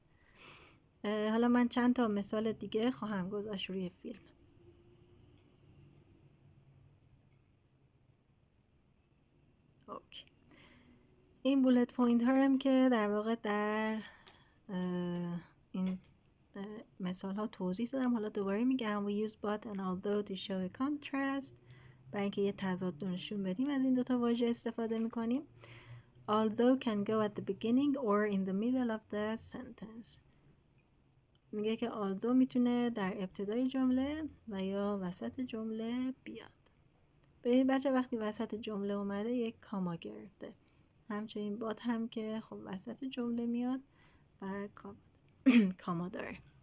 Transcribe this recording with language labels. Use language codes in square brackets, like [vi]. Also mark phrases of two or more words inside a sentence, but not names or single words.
[fa] حالا من چند تا مثال دیگه خواهم گذاشت روی فیلم. اوکی. این [en] bullet point [fa] ها هم که در واقع در این مثال ها توضیح دادم. حالا دوباره میگم [en] we use but and although to show a contrast. [fa] برای اینکه یه تضاد نشون بدیم از این دوتا واژه استفاده میکنیم. [en] Although can go at the beginning or in the middle of the sentence. [fa] میگه که although میتونه در ابتدای جمله و یا وسط جمله بیاد. ببینید بچه وقتی وسط جمله اومده یک کاما گرفته. همچنین بات هم که خب وسط جمله میاد و کاما داره.